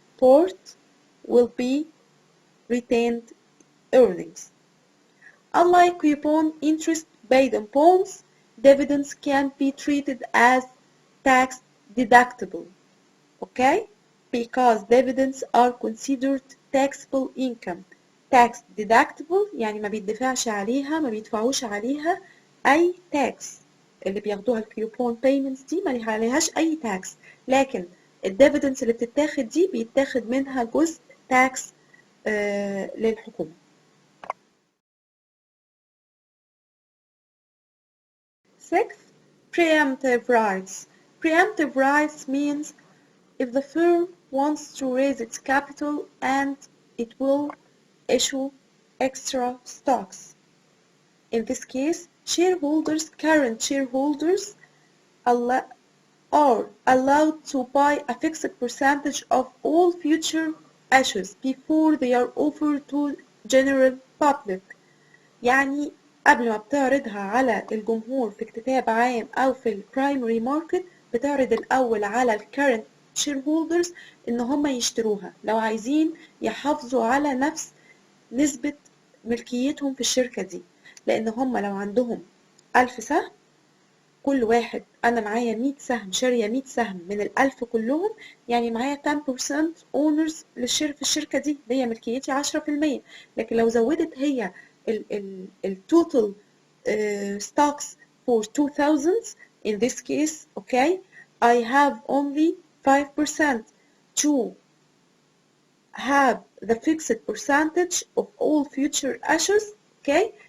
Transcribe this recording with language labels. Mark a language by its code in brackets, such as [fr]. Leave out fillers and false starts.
[en] part will be retained earnings. Unlike coupon interest paid on bonds, dividends can be treated as tax deductible, okay? Because dividends are considered taxable income. [ar] Tax deductible يعني ما بيدفعش عليها، ما بيدفعوش عليها أي tax. اللي بياخدوها الكيوبون payments دي ما عليهاش أي tax. لكن الديفيدنس اللي بتتاخد دي بيتاخد منها جزء tax للحكومة. [en] 6. Preemptive rights. Preemptive rights means if the firm wants to raise its capital and it will issue extra stocks. In this case, shareholders, current shareholders, are allowed to buy a fixed percentage of all future issues before they are offered to general public. [ar] يعني قبل ما بتعرضها على الجمهور في اكتتاب عام أو في البرايمري ماركت بتعرض الأول على الكرنت shareholders إن هم يشتروها لو عايزين يحافظوا على نفس نسبة ملكيتهم في الشركة دي، لأن هم لو عندهم 1000 سهم كل واحد أنا معايا 100 سهم شارية 100 سهم من ال1000 كلهم، يعني معايا 10% owners في الشركة دي اللي هي ملكيتي 10%. لكن لو زودت هي ال [en] total stocks for 2000 in this case, okay, I have only 5% to have the fixed percentage of all future issues, okay.